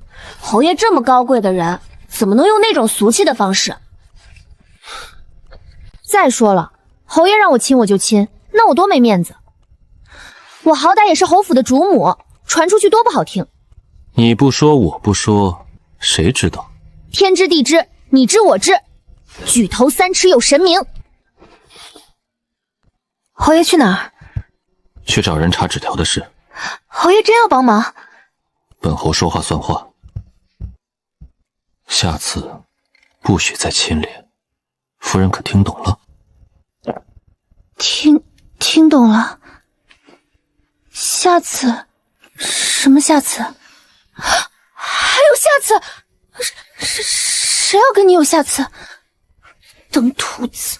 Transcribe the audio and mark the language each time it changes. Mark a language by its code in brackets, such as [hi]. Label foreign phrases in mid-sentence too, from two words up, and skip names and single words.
[zh] 侯爺這麼高貴的人，怎麼能用那種俗氣的方式？再說了，侯爺讓我親我就親，那我多沒面子。我好歹也是侯府的主母，傳出去多不好听。你不說我不說，誰知道？天知地知，你知我知，舉頭三尺有神明。侯爺去哪兒？去找人查紙條的事。侯爺真要幫忙？本侯說話算話，下次不許再親臉。夫人可聽懂了？听懂了。下次？什麼下次？还有下次？誰要跟你有下次？等兔子。